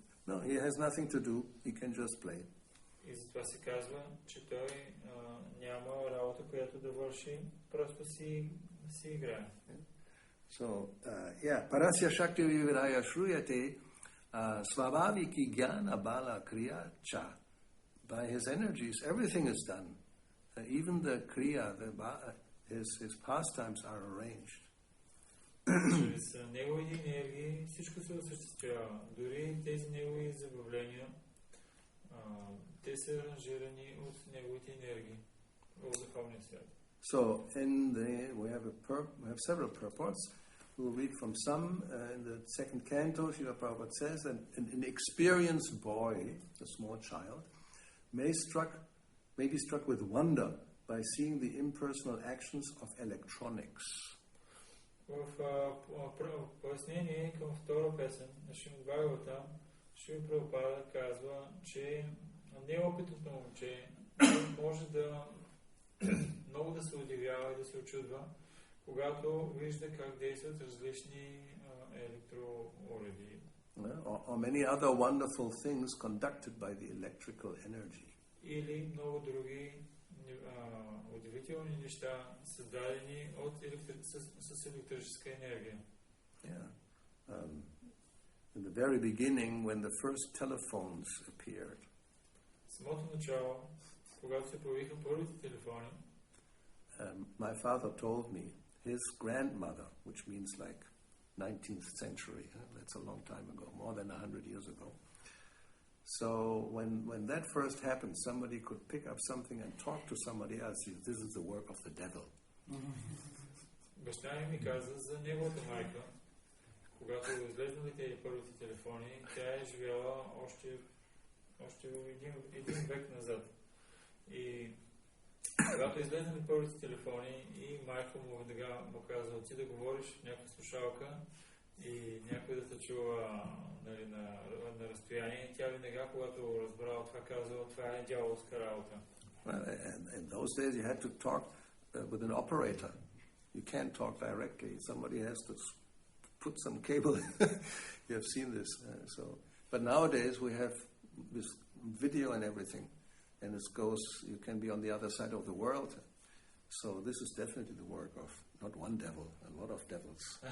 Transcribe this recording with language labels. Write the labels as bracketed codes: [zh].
[en] No, he has nothing to do, he can just play. [bg] И затова се казва, че той няма работа, която да върши, просто си играе. [sa] So, parasya shakti viviraya shruyate svabhaviki jnana bala kriya cha. [en] By his energies, everything is done. Even the kriya, his pastimes are arranged. [bg] Чрез неговите енергии всичко се осъществява. Дори тези негови забавления, те са аранжирани от неговите енергии в духовния свят. [en] So, we have several purports. We'll read from some. In the second canto, Srila Prabhupada says that an experienced boy, a small child, may be struck with wonder by seeing the impersonal actions of electronics. [bg] В пояснение към втора песен на Шримад Бхагаватам, Шрила Прабхупада казва, че неопитното момче може да много да се удивява и да се очудва, когато вижда как действат различни електроуреди. [en] Or many other wonderful things conducted by the electrical energy. [bg] Или много други удивителни неща, създадени с електрическа енергия. [en] In the very beginning, when the first telephones appeared, [bg] самото начало, когато се появиха първите телефони, [en] my father told me his grandmother, which means like 19th century, that's a long time ago, more than 100 years ago. So when that first happened, somebody could pick up something and talk to somebody else. This is the work of the devil. [bg] Баща ми каза за неговата майка, когато излезнали тези първите телефони, тя е живяла още един век назад. И когато излезнали първите телефони и майка му веднага му каза, отиди да говориш в някаква слушалка и някой да те чува на разстояние, тя веднага, когато разбрала това, казала, това е дяволска работа. [en] In those days you had to talk with an operator. You can't talk directly. Somebody has to put some cable. You have seen this. But nowadays we have this video and everything. And you can be on the other side of the world. So this is definitely the work of not one devil, a lot of devils.